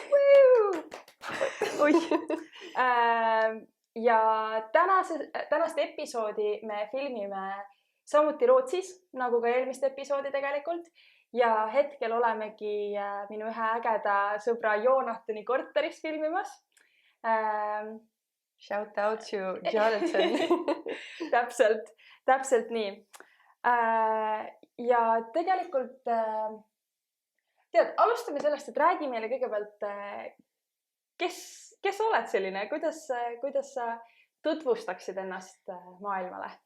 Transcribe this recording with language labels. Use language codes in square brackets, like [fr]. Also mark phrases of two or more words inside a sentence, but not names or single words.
[et] Ja tänast episoodi me filmime samuti Rootsis, nagu ka eelmist episoodi tegelikult. Ja hetkel olemegi minu ühe ägeda sõbra Jonathani korteris filmimas. [en] Shout out to Jonathan. [et] Täpselt nii. Ja tegelikult, alustame sellest, et räägi meile kõigepealt, kes oled selline, kuidas sa tutvustaksid ennast maailmale?